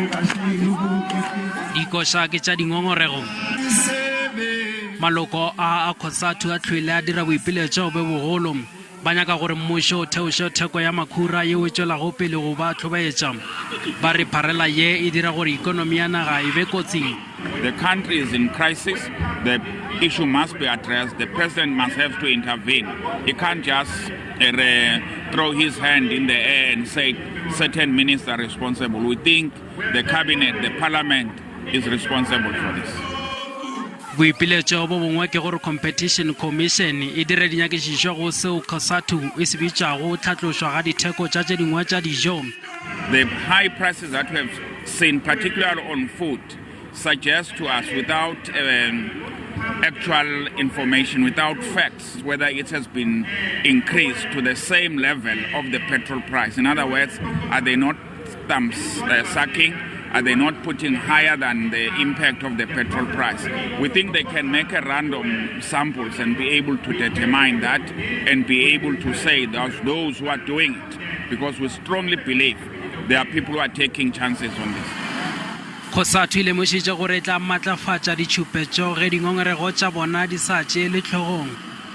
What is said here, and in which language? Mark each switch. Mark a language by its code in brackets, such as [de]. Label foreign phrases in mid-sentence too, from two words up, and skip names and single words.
[nso] Dikoša ke tša dingongorego. Maloko a Cosatu a tlhwele a dira boipiletso be bogolo. Ba nyaka gore mmuso o theoše theko ya makhura yeo e tšwelago pele go ba tlhobaetša. Ba re pharela ye e dira gore ikonomi ya naga e be kotsing. [en] The country is in crisis. The issue must be addressed. The president must have to intervene. He can't just throw his hand in the air and say certain ministers are responsible. We think the cabinet, the parliament is responsible for this. [nso] Boipiletso bo bongwe ke gore Competition Commission e dire dinyakišišo go seo Cosatu e se bitšago tlhatlošwa ga ditheko tša tše dingwe tša dijo. [en] The high prices that we have seen, particularly on food, suggest to us without actual information, without facts, whether it has been increased to the same level of the petrol price. In other words, are they not sucking? Are they not putting higher than the impact of the petrol price? We think they can make a random samples and be able to determine that and be able to say those who are doing it, because we strongly believe there are people who are taking chances on this. [nso] Cosatu ile mošitše gore e tla matlafatša ditšhupetšo ge dingongorego tša bona di sa tšee le tlhogong.